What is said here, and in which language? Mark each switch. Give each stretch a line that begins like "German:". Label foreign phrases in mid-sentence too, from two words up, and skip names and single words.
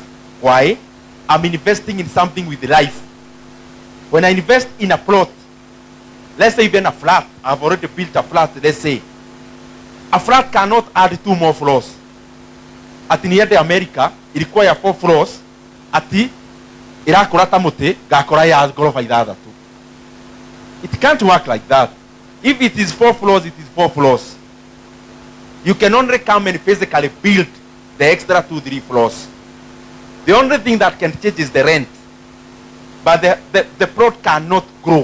English: Why? I'm investing in something with life. When I invest in a plot, let's say even a flat, I've already built a flat, let's say. A flat cannot add 2 more floors. At near the America, it requires 4 floors.
Rundi: Ati, irakora tamote, gakora ya gorofa idadatu.
English: It can't work like that. If it is 4 floors, it is 4 floors. You can only come and physically build the extra 2-3 floors. The only thing that can change is the rent. But the plot cannot grow.